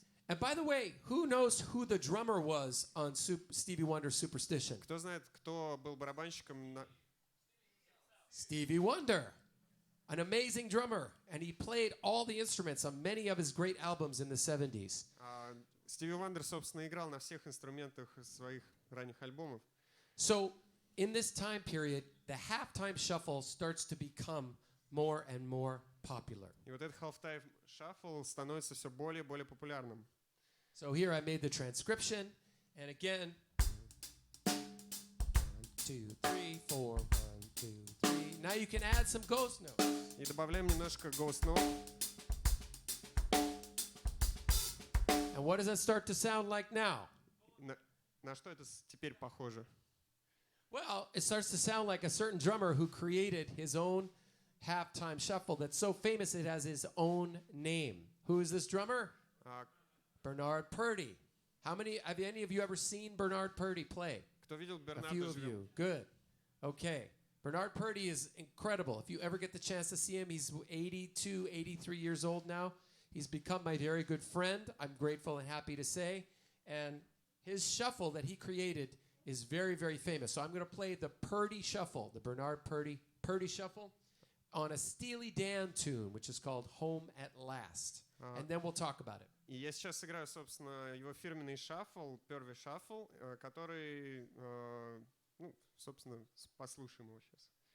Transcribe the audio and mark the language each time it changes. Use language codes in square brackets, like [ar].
[en] And by the way, who knows who the drummer was on Stevie Wonder's Superstition? [ru] Кто знает, кто был барабанщиком на... [en] Stevie Wonder, an amazing drummer, and he played all the instruments on many of his great albums in the 70s. [ru] Стиви Вандер, собственно, играл на всех инструментах своих ранних альбомов. [en] So, in this time period, the halftime shuffle starts to become more and more popular. [ru] И вот этот half-time shuffle становится все более и более популярным. [en] So here I made the transcription, and again, 1, 2, 3, 4, 1, 2, 3. Now you can add some ghost notes. [ru] И добавляем немножко ghost note. [en] And what does that start to sound like now? [ru] На что это теперь похоже? [en] Well, it starts to sound like a certain drummer who created his own halftime shuffle that's so famous it has his own name. Who is this drummer? Bernard Purdie. Have any of you ever seen Bernard Purdie play? [ru] Кто видел [en] A few of you. Good. Okay. Bernard Purdie is incredible. If you ever get the chance to see him, he's 82, 83 years old now. He's become my very good friend, I'm grateful and happy to say. And his shuffle that he created is very, very famous. So I'm going to play the Purdie Shuffle, the Bernard Purdie Shuffle, on a Steely Dan tune, which is called Home at Last. And then we'll talk about it. [ru] И я сейчас сыграю, собственно, его фирменный шаффл, первый шаффл, который, ну, собственно, послушаем его сейчас.